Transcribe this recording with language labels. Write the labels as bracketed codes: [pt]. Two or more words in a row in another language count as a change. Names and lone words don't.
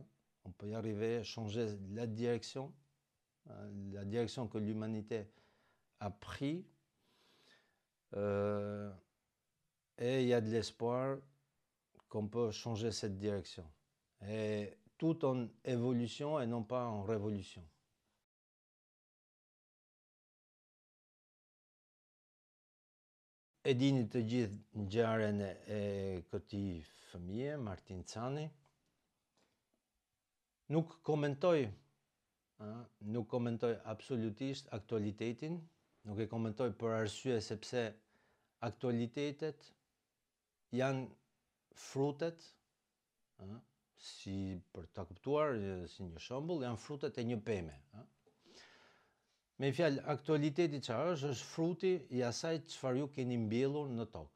[fr] On peut y arriver, changer la direction, hein, la direction que l'humanité a pris, et il y a de l'espoir qu'on peut changer cette direction. Et tout en évolution et non pas en révolution. [sq] E dini të gjithë ngjarjen e këtij fëmie, Martin Cani. Nuk komentoj, nuk komentoj absolutisht aktualitetin, nuk e komentoj për arsye sepse aktualitetet janë frutet, si për ta kuptuar, si një shembull, janë frutet e një peme, Me fjalë, aktualiteti çfarë është fruti i asaj çfarë ju keni mbjellur në tokë.